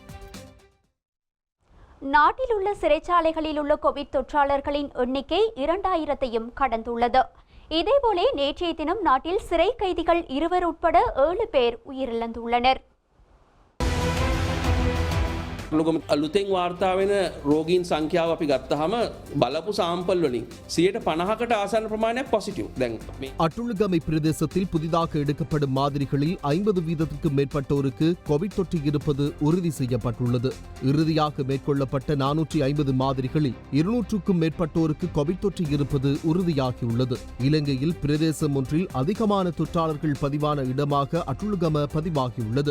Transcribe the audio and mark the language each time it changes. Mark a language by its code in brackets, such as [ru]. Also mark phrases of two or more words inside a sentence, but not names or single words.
[ta] நாட்டில் உள்ள சிறைச்சாலைகளில் உள்ள கோவிட் தொற்றாளர்களின் எண்ணிக்கை 2000ஐயும் கடந்துள்ளது. இதேபோல நேற்றைய தினம் நாட்டில் சிறை கைதிகள் 2 உட்பட 7 பேர் உயிரிழந்துள்ளனர். [si] අලුතෙන් වාර්තා වෙන රෝගීන් සංඛ්‍යාව අපි ගත්තහම බලපු සාම්පල් වලින් 50%කට ආසන්න ප්‍රමාණයක් පොසිටිව්. දැන් මේ [ta] அட்டுழுகமை பிரதேசத்தில் புதிதாக எடுக்கப்படும் மாதிரிகளில் 50 வீதத்திற்கும் மேற்பட்டோருக்கு கோவிட் தொற்று இருப்பது உறுதி செய்யப்பட்டுள்ளது. இறுதியாக மேற்கொள்ளப்பட்ட 450 மாதிரிகளில் 200க்கும் மேற்பட்டோருக்கு கோவிட் தொற்று இருப்பது உறுதியாகியுள்ளது. இலங்கையில் பிரதேசம் ஒன்றில் அதிகமான தொற்றாளர்கள் பதிவான இடமாக அட்டுழுகம பதிவாகியுள்ளது.